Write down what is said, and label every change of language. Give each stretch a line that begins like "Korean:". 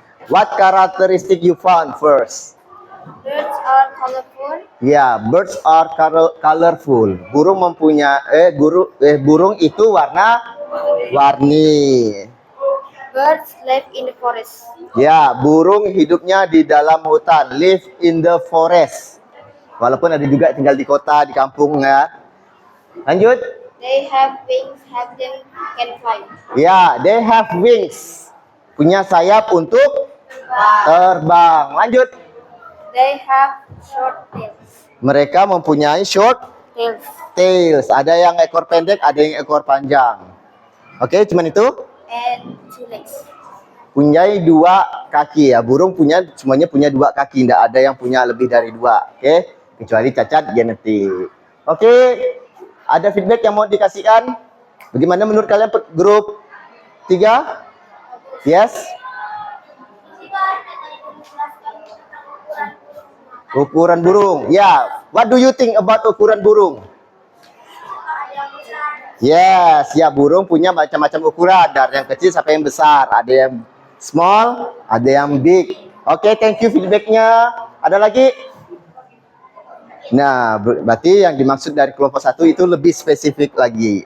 English: What characteristic you found first? Birds are colorful. Ya, birds are colorful.
Indonesian: Burung mempunyai burung itu warna-warni.
English: Birds live in the forest.
Indonesian: Ya, burung hidupnya di dalam hutan,
English: live in the forest.
Indonesian: Walaupun ada juga tinggal di kota, di kampung ya. Lanjut.
English: They have wings, have them can fly.
Indonesian: Ya,
English: they have wings.
Indonesian: Punya sayap untuk terbang. Lanjut.
English: They have short tails.
Indonesian: Mereka mempunyai short
English: Tails. tails.
Indonesian: Ada yang ekor pendek, ada yang ekor panjang. Oke, cuman itu.
English: And two legs.
Indonesian: Punyai 2 kaki ya. Burung semuanya punya 2 kaki. Tidak ada yang punya lebih dari 2. Oke. Kecuali cacat genetik. Oke. Ada feedback yang mau dikasihkan? Bagaimana menurut kalian grup 3? Yes? Ukuran burung. Ya.
English: What do you think about
Indonesian: ukuran burung? Yes, ya burung punya macam-macam ukuran dari yang kecil sampai yang besar. Ada yang small, ada yang big. Oke, thank you feedbacknya. Ada lagi? Nah, berarti yang dimaksud dari kelompok 1 itu lebih spesifik lagi.